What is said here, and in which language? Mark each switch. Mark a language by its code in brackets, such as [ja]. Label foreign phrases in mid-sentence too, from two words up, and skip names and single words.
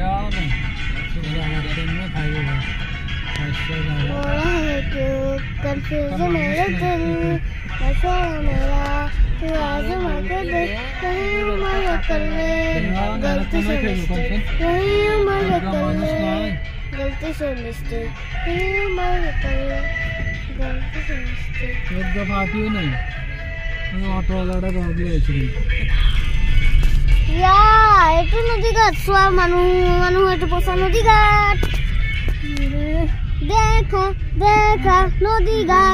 [hi] हो रहा है क्यों कंफ्यूजन है दिल मशवरा मेरा तू आज़मा के देख यही उम्र है कर ले गलती से मिस्टेक यही उम्र है कर ले गलती से मिस्टेक यही उम्र है कर ले गलती से मिस्टेक एक दफा आती है नहीं ऑटो वाला प्रॉब्लम है [as] ইয়া এইটো নদী ঘাট চোৱা মানুহ এইটো পচা নদী ঘাট দেখা দেখা নদী ঘাট